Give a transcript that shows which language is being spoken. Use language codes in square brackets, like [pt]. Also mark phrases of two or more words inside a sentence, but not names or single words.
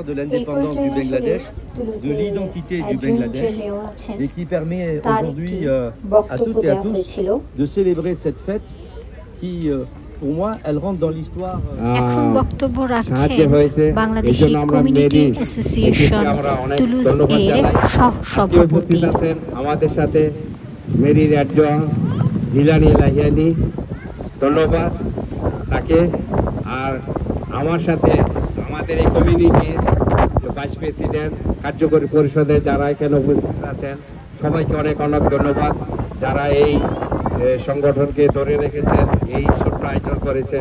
[fr] de l'indépendance du Bangladesh, de l'identité du Bangladesh, et qui permet aujourd'hui à toutes et à tous de célébrer cette fête qui, pour moi, elle rentre dans l'histoire. [bn] এখন বক্তব্য রাখছেন বাংলাদেশি কমিউনিটি অ্যাসোসিয়েশন তুলুজ এর সহ-সভাপতি। আমাদের সাথে মেরি রাজ্য জিলানি লাহিয়ানি, ধন্যবাদ তাকে। আর আমার সাথে আমাদের এই কমিউনিটির [en] vice president, [bn] কার্যকরী পরিষদের যারা এখানে উপস্থিত আছেন সবাইকে অনেক অনেক ধন্যবাদ, যারা এই সংগঠনকে ধরে রেখেছেন, এই ছোট্ট আয়োজন করেছেন।